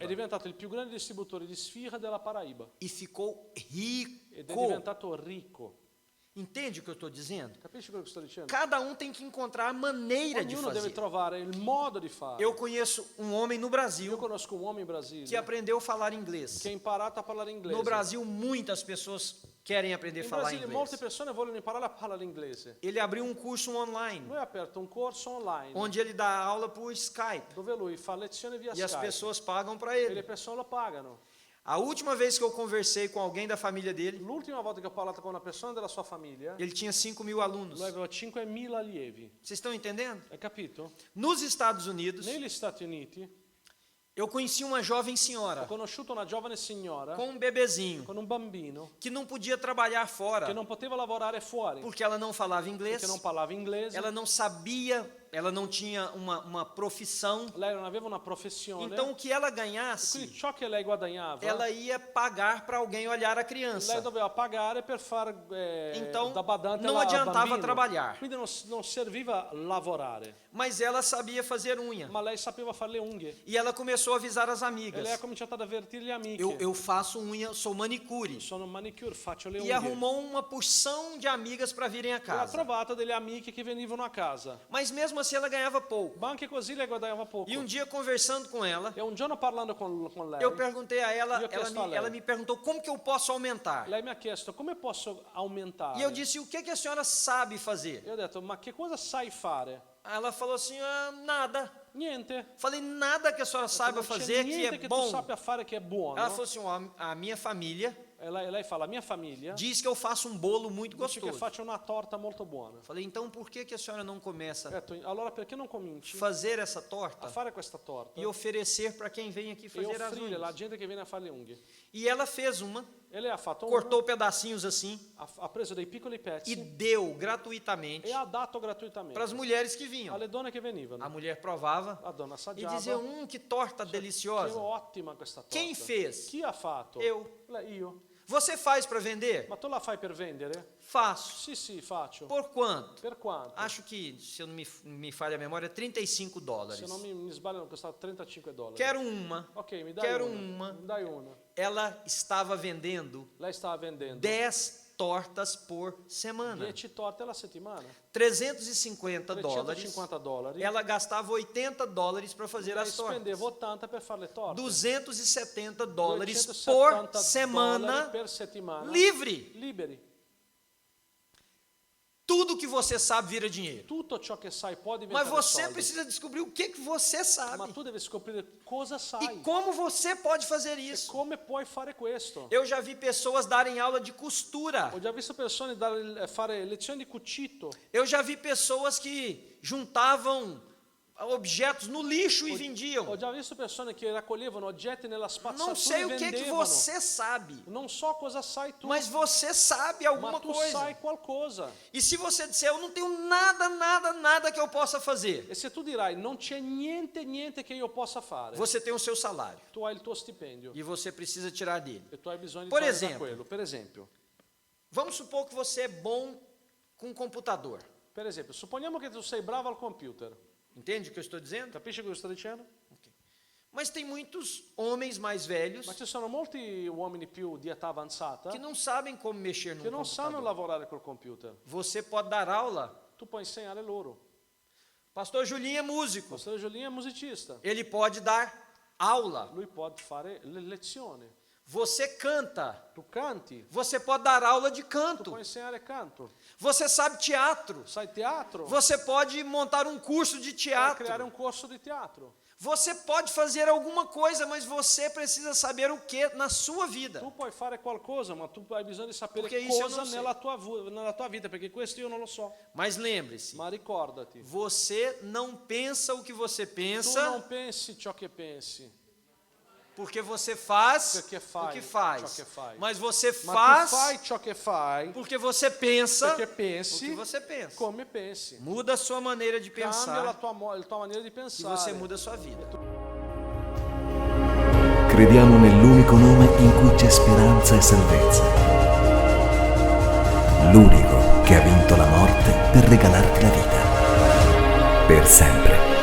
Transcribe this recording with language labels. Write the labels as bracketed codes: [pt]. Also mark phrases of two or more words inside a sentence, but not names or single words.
[it] è diventato il più grande distributore di sfirra della Paraíba [pt] E ficou [it] ed è [pt] rico. [it] diventato ricco. [pt] Entende o que eu estou dizendo? [it] Capisci quello che sto dicendo? [pt] Cada um tem que encontrar a maneira de [it] Ognuno deve [pt] fazer. [it] trovare il modo di fare. [pt] Eu conheço um homem no [it] Io [pt] Brasil [it] conosco un uomo in Brasile [pt] que aprendeu a falar inglês. [it] che ha imparato a parlare inglese. [pt] No Brasil, muitas pessoas querem aprender a [it] In [pt] falar [it] Brasile molte [pt] inglês. [it] persone vogliono imparare a parlare inglese. [pt] Ele abriu um curso online, [it] Lui ha aperto un corso online [pt] onde ele dá aula por Skype. [it] dove lui fa lezioni via [pt] E as [it] Skype [pt] pessoas pagam para [it] e le [pt] ele. [it] persone lo pagano. [pt] A última vez que eu conversei com alguém da família dele, [it] L'ultima volta che ho parlato con una persona della sua famiglia, [pt] ele tinha 5.000 alunos. [it] lui aveva 5.000 allievi. [pt] Vocês estão entendendo? [it] Hai capito? [pt] Nos Estados Unidos, [it] Negli Stati Uniti [pt] eu conheci uma jovem [it] ho [pt] senhora [it] conosciuto una giovane signora [pt] com um bebezinho [it] con un bambino [pt] que não podia trabalhar fora [it] che non poteva lavorare fuori [pt] porque ela não falava inglês, [it] perché non parlava inglese, [pt] ela não sabia, ela não tinha uma profissão. [it] lei non aveva una professione. [pt] Então, o que ela [it] Quindi [pt] ganhasse, [it] ciò che lei guadagnava, [pt] ela ia pagar para alguém olhar a criança. [it] lei doveva pagare per far [pt] Então, [it] da badante [pt] não [it] al [pt] adiantava [it] bambino. [pt] trabalhar. [it] Quindi non serviva lavorare, [pt] Mas ela sabia fazer unha. [it] ma lei sapeva fare le unghie. [pt] E ela começou a avisar as [it] E [pt] amigas. [it] lei ha cominciato ad avvertire le amiche. [pt] Eu faço unha, sou manicure. [it] Sono un manicure, faccio le [pt] E [it] unghie. [pt] arrumou uma porção de amigas para virem a [it] E ha [pt] casa. [it] trovato delle amiche che venivano a casa. [pt] Mas mesmo assim ela ganhava pouco. [it] Ma anche così lei guadagnava poco. [pt] E um dia conversando com ela, [it] E un giorno parlando con lei, [pt] eu perguntei a ela, [it] E eu chiesto a lei. [pt] ela me perguntou como que eu posso aumentar. [it] lei mi ha chiesto come posso aumentare. [pt] E eu disse, o que a senhora sabe fazer? [it] E ho detto, ma che cosa sai fare? [pt] Ela falou assim, nada. [it] Niente. [pt] Falei, nada que a senhora saiba [it] Non c'è [pt] fazer que [it] niente [pt] é [it] che tu [pt] bom. [it] sappia fare che è buono. [pt] Ela falou assim, ó, a minha família [it] E lei fa, la mia famiglia [pt] diz que eu faço um bolo muito [it] dice che [pt] gostoso. [it] faccio una torta molto buona. [pt] Falei, então por que a senhora não começa [it] Ho detto, allora perché non [pt] a [it] cominci [pt] fazer essa [it] a [pt] torta [it] fare questa torta [pt] e oferecer para quem vem aqui [it] e [pt] fazer as [it] offrire la [pt] unhas? [it] gente che viene a fare le unghie? [pt] E ela fez uma, [it] E lei ha fatto [pt] cortou pedacinhos assim [it] ha preso dei piccoli [pt] e [it] pezzi [pt] deu gratuitamente [it] e ha dato gratuitamente [pt] para as mulheres que vinham. [it] alle donne che venivano. [pt] A mulher provava [it] La donna [pt] e [it] assaggiava. [pt] dizia, que torta [it] Che [pt] deliciosa. [it] ottima questa torta. [pt] Quem fez? [it] Chi ha fatto? [pt] Eu. [it] Io. [pt] Você faz para vender? [it] Ma tu la fai per vendere? [pt] Faço. [it] Sì, faccio. [pt] Por quanto? [it] Per quanto? [pt] Acho que, se eu não me falha a memória, $35. [it] Se non mi sbaglio, costava $35. [pt] Quero uma. [it] Ok, mi dai [pt] Quero [it] una. [pt] uma. [it] Mi dai una. [pt] Ela estava vendendo [it] Lei stava vendendo [pt] 10 tortas por semana. [it] 10 torte alla settimana. [pt] $350. [it] 350 dollari. [pt] Ela gastava $80 para fazer [it] Lei [pt] as tortas. [it] spendeva 80 per fare le torte. [pt] $270 [it] $270 [pt] por semana [it] per settimana. [pt] livre. [it] Liberi. [pt] Tudo que você sabe vira dinheiro. [it] Tutto ciò che sai può diventare [pt] Mas você [it] soldi. [pt] precisa descobrir o que você [it] Ma [pt] sabe. [it] tu devi scoprire cosa sai [pt] E como você pode fazer [it] e [pt] isso. [it] come puoi fare questo. [pt] Eu já vi pessoas darem aula de costura. [it] Ho già visto persone fare lezioni di cucito. [pt] Eu já vi pessoas que juntavam objetos no lixo e [it] Ho [pt] vendiam. [it] già visto persone che raccoglievano oggetti nella spazzatura [pt] Não sei [it] e [pt] o que [it] vendevano. [pt] você sabe, [it] Non so cosa sai tu, [pt] mas você sabe [it] ma [pt] alguma [it] tu [pt] coisa. [it] sai qualcosa. [pt] E se você disser, eu não tenho nada que eu possa fazer, [it] E se tu dirai non c'è niente che io possa fare, [pt] você tem o seu salário [it] tu hai il tuo stipendio [pt] e você precisa tirar dele. [it] e tu hai bisogno di [pt] Por [it] togliere da [pt] exemplo. [it] quello. [pt] Vamos supor que você é bom com computador. [it] Per esempio, supponiamo che tu sei bravo al computer. [pt] Entende o que eu estou dizendo? [it] Capisci cosa sto dicendo? [pt] Mas tem muitos homens mais velhos [it] Ma ci sono molti uomini più di età avanzata [pt] que não sabem como mexer no [it] che non sanno [pt] computador. [it] lavorare col computer. [pt] Você pode dar aula. [it] Tu puoi insegnare loro. [pt] Pastor Julinho é músico. [it] Pastor Giuliano è musicista. [pt] Ele pode dar aula. [it] Lui può fare le lezioni. [pt] Você canta. [it] Tu canti. [pt] Você pode dar aula de [it] Tu [pt] canto. [it] puoi insegnare canto. [pt] Você sabe teatro. [it] Sai teatro? [pt] Você pode montar um curso de [it] Puoi creare [pt] teatro. [it] un corso di teatro. [pt] Você pode fazer alguma coisa, mas você precisa saber o que na sua vida. [it] Tu puoi fare qualcosa, ma tu hai bisogno di sapere [pt] Perché isso eu [it] cosa non sei. nella tua vita, perché questo io non lo so. [pt] Mas lembre-se, [it] Ma ricordati, [pt] você não pensa o que você [it] tu [pt] pensa, [it] non pensi ciò che pensi, [pt] porque você faz [it] Perché fai [pt] o que faz. [it] ciò che fai. [pt] Mas você [it] ma [pt] faz [it] tu fai ciò che fai [pt] porque você pensa [it] perché [pt] o [it] pensi [pt] que você pensa. [it] come pensi. [pt] Muda a sua maneira de [it] Cambia [pt] pensar [it] la tua maniera di [pt] e [it] pensare. [pt] você muda a sua vida. [it] Crediamo nell'unico nome in cui c'è speranza e salvezza. L'unico che ha vinto la morte per regalarti la vita. Per sempre.